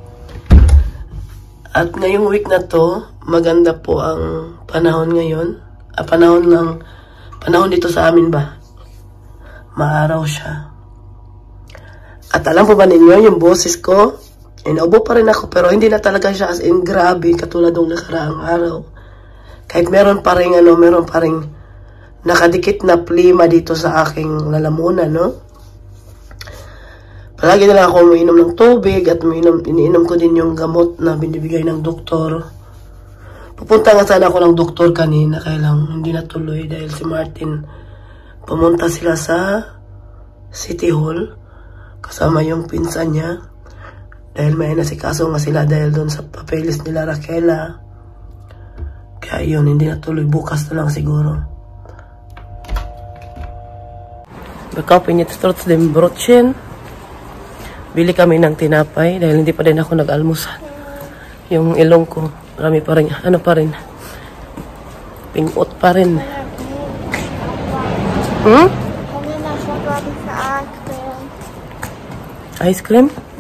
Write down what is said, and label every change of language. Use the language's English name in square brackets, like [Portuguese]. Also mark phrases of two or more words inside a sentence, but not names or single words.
[Filipino] At ngayong week na to, maganda po ang panahon ngayon. Panahon dito sa amin ba? Maaraw siya. At alam po ba ninyo, yung boses ko, inaubo pa rin ako, pero hindi na talaga siya [English] as in [Filipino] grabe katulad ng nakaraang araw. Kahit meron pa rin nakadikit na plima dito sa aking lalamunan, no? Palagi na lang ako umiinom ng tubig at iniinom ko din yung gamot na binibigay ng doktor. Pupunta nga sana ako ng doktor kanina, kaya lang hindi natuloy dahil si Martin pumunta sila sa City Hall kasama yung pinsan niya dahil may nasikaso nga sila dahil doon sa papeles nila Raquela. Kaya yun, hindi natuloy. Bukas na lang siguro. [German] Bekaufen jetzt trotzdem Brotchen. [Filipino] Bili kami ng tinapay dahil hindi pa din ako nag-almusal. Yung ilong ko, marami pa rin, pingot pa rin. [English] Ice cream?